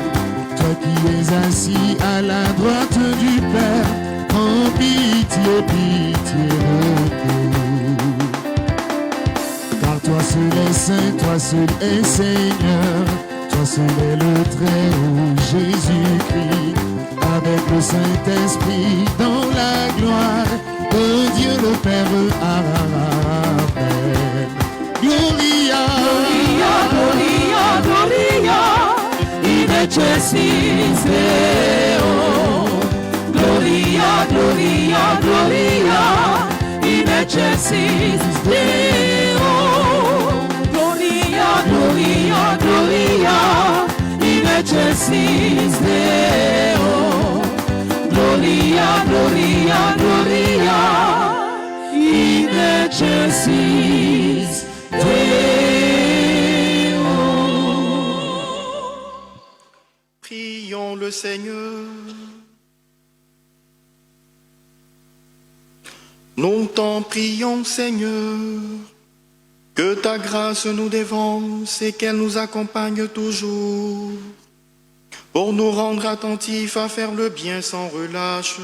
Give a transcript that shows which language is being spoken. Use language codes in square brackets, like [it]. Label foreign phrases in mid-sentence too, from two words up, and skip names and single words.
[fr] Toi qui es assis à la droite du Père, prends pitié, pitié de nous. Car toi seul est saint, toi seul est Seigneur, toi seul est le Très-Haut Jésus-Christ, avec le Saint-Esprit dans la gloire, de Dieu le Père. [la] Amen. Gloria, Gloria, Gloria, in excelsis Deo. Gloria, Gloria, Gloria, in excelsis Deo. Gloria, Gloria, Gloria, in excelsis Deo. Gloria, Gloria, Gloria, in excelsis Deo. [fr] Prions le Seigneur. Longtemps prions, Seigneur, que ta grâce nous dévance et qu'elle nous accompagne toujours, pour nous rendre attentifs à faire le bien sans relâche.